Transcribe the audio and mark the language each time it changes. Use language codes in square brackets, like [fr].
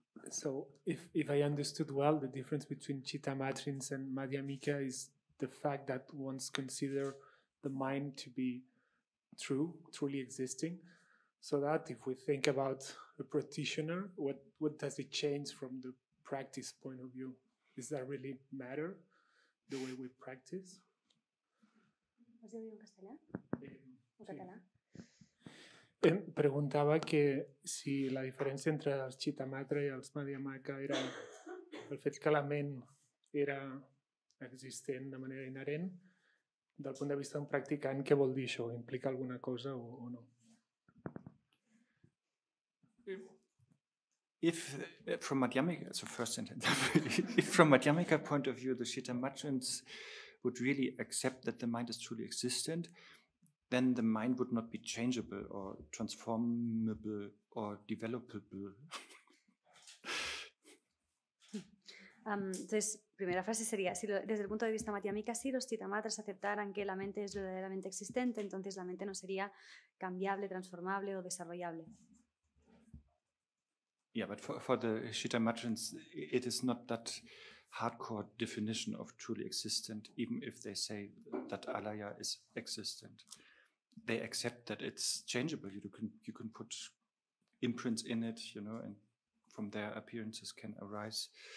[en] So if I understood well, the difference between Chittamatrins and Madhyamika is the fact that one's consider the mind to be truly existing. So that if we think about a practitioner, what does it change from the practice point of view? Does that really matter, the way we practice? [es] ¿Has oído en castellano? ¿O catalán? [ca] Preguntava que si la diferència entre els Chittamatra i els Madhyamaka era el fet que la ment era existent de manera inherent, del punt de vista d'un practicant, què vol dir això? Implica alguna cosa o no? [en] If from Madhyamika, so first sentence, if from Madhyamika point of view, the Chittamatrins would really accept that the mind is truly existent, then the mind would not be changeable or transformable or developable. [es] Entonces, primera frase sería, si desde el punto de vista madhyamika, si los chittamatras aceptaran que la mente es verdaderamente existente, entonces la mente no sería cambiable, transformable o desarrollable. [en] Yeah, but for the Chittamatrins, it is not that hardcore definition of truly existent, even if they say that alaya is existent. They accept that it's changeable. You can put imprints in it, you know, and from there appearances can arise.